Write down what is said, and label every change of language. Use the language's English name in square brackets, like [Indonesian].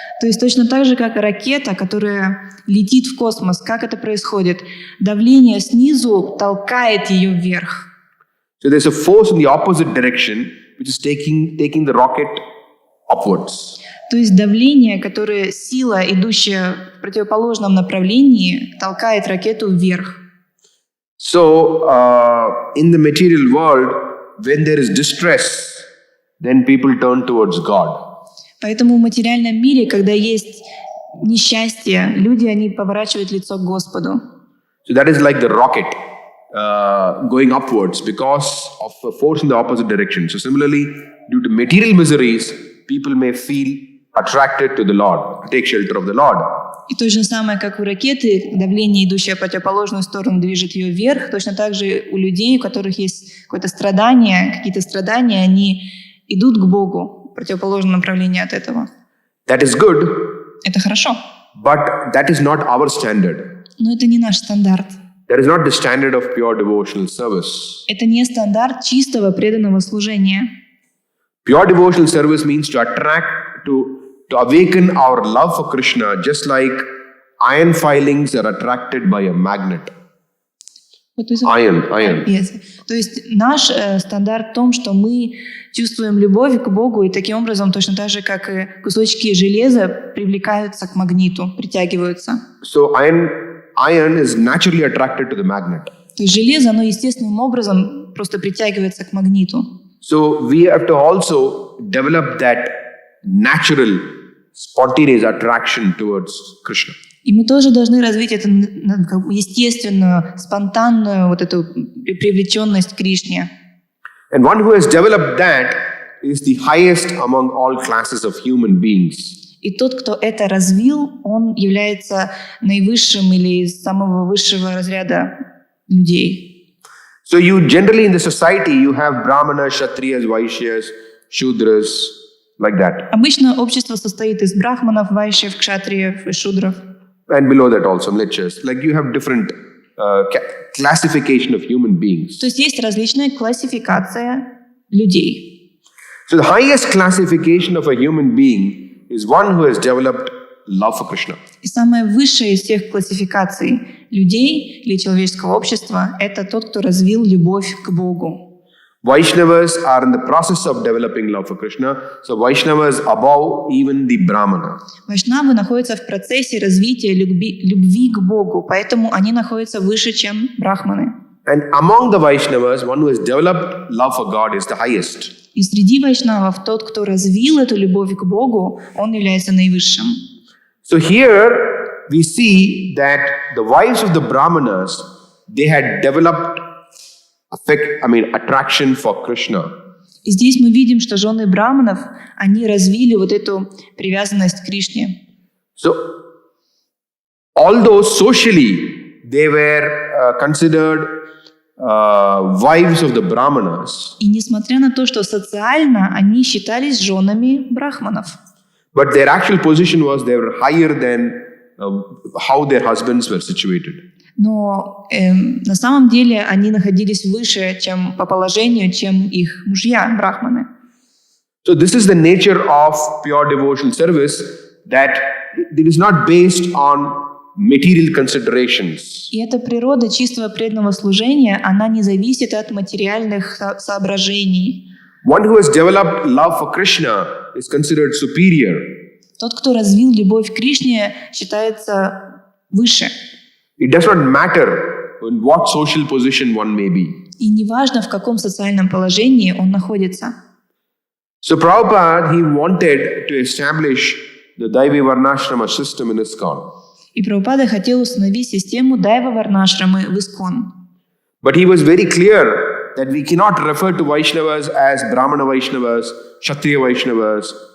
[Russian] То есть точно так же, как ракета, которая летит в космос, как это происходит? Давление снизу толкает ее вверх. [English] So there's a force in the opposite direction which is taking the rocket upwards. [Russian] То есть давление, которое сила, идущая в противоположном направлении, толкает ракету вверх. [English] So in the material world, when there is distress, then people turn towards God. [Russian] Поэтому в материальном мире, когда есть несчастье, люди, они поворачивают лицо к Господу. [English] So that is like the rocket going upwards because of a force in the opposite direction. So similarly, due to material miseries, people may feel attracted to the Lord, to take shelter of the Lord. [Russian] И то же самое, как у ракеты, давление, идущее в противоположную сторону, движет ее вверх. Точно так же у людей, у которых есть какое-то страдание, какие-то страдания, они идут к Богу в противоположном направлении от этого. [English] That is good. [Russian] Это хорошо. [English] But that is not our standard. [Russian] Но это не наш стандарт. [English] That is not the standard of pure devotional service. [Russian] Это не стандарт чистого преданного служения. [English] Pure devotional service means to attract, to awaken our love for Krishna, just like iron filings are attracted by a magnet. Iron. Yes. [Russian] То есть наш стандарт в том, что мы чувствуем любовь к Богу, и таким образом, точно так же, как и кусочки железа, привлекаются к магниту, притягиваются. [English] So iron is naturally attracted to the magnet. [Russian] То есть железо, оно естественным образом просто притягивается к магниту. [English] So we have to also develop that natural, spontaneous attraction towards Krishna. [Russian] И мы тоже должны развить эту естественную, спонтанную вот эту привлеченность к Кришне. [English] And one who has developed that is the highest among all classes of human beings. [Russian] И тот, кто это развил, он является наивысшим или из самого высшего разряда людей. [English] So you generally in the society, you have Brahmanas, Kshatriyas, Vaishyas, Shudras, like that. [Russian] Обычно общество состоит из брахманов, вайшьев, кшатриев и шудров. [English] And below that also, mlechas. Like you have different classification of human beings. [Russian] То есть есть различная классификация людей. [English] So the highest classification of a human being is one who has developed love for Krishna. [Russian] И самая высшая из всех классификаций людей или человеческого общества – это тот, кто развил любовь к Богу. [English] Vaishnavas are in the process of developing love for Krishna. So Vaishnavas above even the Brahmana. [Russian] Вайшнавы находятся в процессе развития любви к Богу, поэтому они находятся выше, чем брахманы. [English] And among the Vaishnavas, one who has developed love for God is the highest. [Russian] И среди вайшнавов тот, кто развил эту любовь к Богу, он является наивысшим. [English] So here we see that the wives of the Brahmanas, they had developed attraction for Krishna. [Russian] И здесь мы видим, что жены браманов, они развили вот эту привязанность к Кришне. [English] So, although socially they were considered wives of the Brahmanas, [Russian] И несмотря на то, что социально они считались женами брахманов, [English] but their actual position was they were higher than how their husbands were situated. [Russian] но на самом деле они находились выше, чем по положению, чем их мужья, брахманы. [English] So this is the nature of pure devotional service, that it is not based on material considerations. [Russian] И эта природа чистого преданного служения, она не зависит от материальных соображений. [English] One who has developed love for Krishna is considered superior. [Russian] Тот, кто развил любовь к Кришне, считается выше. [English] It does not matter in what social position one may be. [Russian] И неважно, в каком социальном положении он находится. [English] So Prabhupada, he wanted to establish the Daivi Varnashrama system in ISKCON. [Russian] И Прабхупада хотел установить систему Дайва Варнашрамы в ИСККОН. [English] But he was very clear that we cannot refer to Vaishnavas as Brahmana Vaishnavas, Kshatriya Vaishnavas.